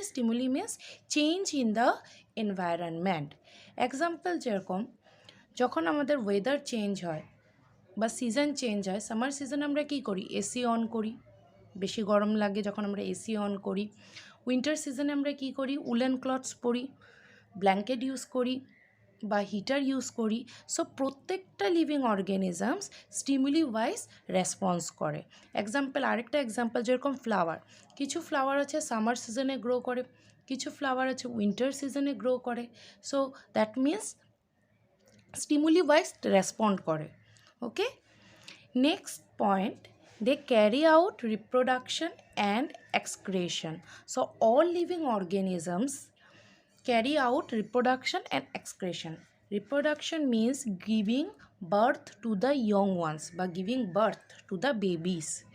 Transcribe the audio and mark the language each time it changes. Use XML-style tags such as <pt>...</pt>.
<en>Stimuli means change in the environment.</en> <bn>Example যেরকম যখন আমাদের ওয়েদার চেঞ্জ হয় বা সিজন চেঞ্জ হয়, সামার সিজনে আমরা কী করি? এসি অন করি, বেশি গরম লাগে যখন আমরা এসি অন করি। উইন্টার সিজনে আমরা কী করি? উলেন ক্লথস পরি, ব্ল্যাঙ্কেট ইউজ করি বা হিটার ইউজ করি। সো প্রত্যেকটা living organisms stimuli wise response করে। এক্সাম্পল, আরেকটা এক্সাম্পল যেরকম ফ্লাওয়ার, কিছু ফ্লাওয়ার আছে সামার সিজনে গ্রো করে, কিছু ফ্লাওয়ার আছে উইন্টার সিজনে গ্রো করে।</bn> <en>So that means stimuli wise respond করে। Okay, next point, they carry out reproduction and excretion. So all living organisms carry out reproduction and excretion. Reproduction means giving birth to the young ones বা giving birth to the babies.</en>